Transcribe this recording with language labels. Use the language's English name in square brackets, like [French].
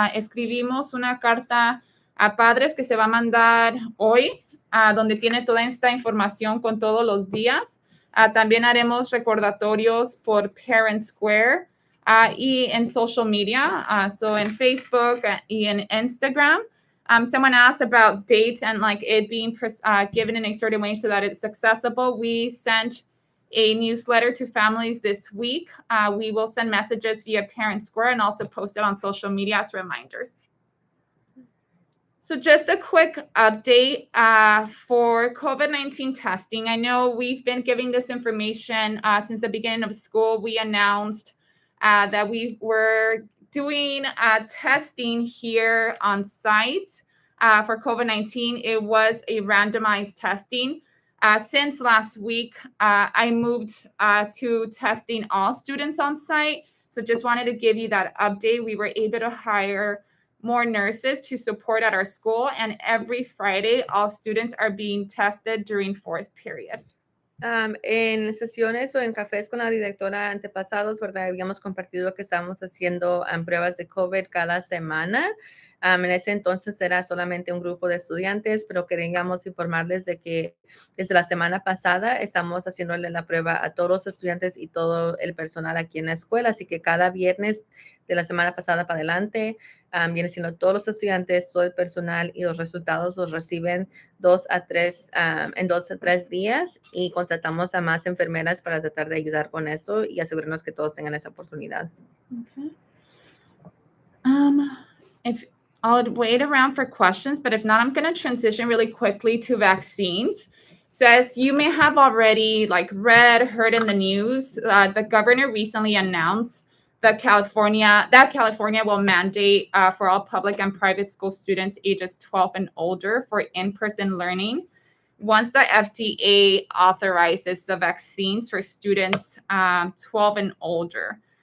[Spanish] Escribimos una carta a padres que se va a mandar hoy, donde tiene toda esta información con todos los días. También haremos recordatorios por Parent Square y en social media, so en Facebook y en Instagram. [English] Someone asked about dates and like it being given in a certain way so that it's accessible. We sent a newsletter to families this week. We will send messages via Parent Square and also post it on social media as reminders. So just a quick update for COVID-19 testing. I know we've been giving this information since the beginning of school. We announced that we were doing testing here on site for COVID-19. It was a randomized testing. Since last week, I moved to testing all students on site. So just wanted to give you that update. We were able to hire more nurses to support at our school, and every Friday, all students are being tested during fourth period. [Spanish] En sesiones o en cafés con la directora antepasados, ¿verdad? Habíamos compartido que estamos haciendo pruebas de COVID cada semana. En ese entonces era solamente un grupo de estudiantes, pero queríamos informarles de que desde la semana pasada estamos haciéndole la prueba a todos los estudiantes y todo el personal aquí en la escuela. Así que cada viernes de la semana pasada para adelante viene siendo todos los estudiantes, todo el personal, y los resultados los reciben en 2 a 3 días, y contratamos a más enfermeras para tratar de ayudar con eso y asegurarnos que todos tengan esa oportunidad. Okay. [English] If I'll wait around for questions, but if not, I'm going to transition really quickly to vaccines. So as you may have already heard in the news, the governor recently announced that California will mandate for all public and private school students ages 12 and older for in-person learning once the FDA authorizes the vaccines for students 12 and older.